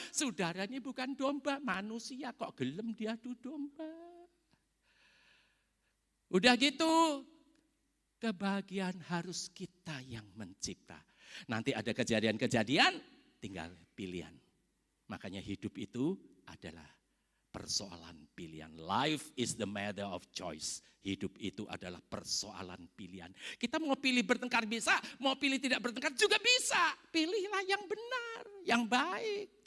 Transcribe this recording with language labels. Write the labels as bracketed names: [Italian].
[Indonesian] Saudara ini bukan domba, manusia kok gelem diadu domba. Udah gitu, kebahagiaan harus kita yang mencipta. Nanti ada kejadian-kejadian, tinggal pilihan. Makanya hidup itu adalah persoalan pilihan. [English] Life is the matter of choice. [Indonesian] Hidup itu adalah persoalan pilihan. Kita mau pilih bertengkar bisa, mau pilih tidak bertengkar juga bisa. Pilihlah yang benar, yang baik.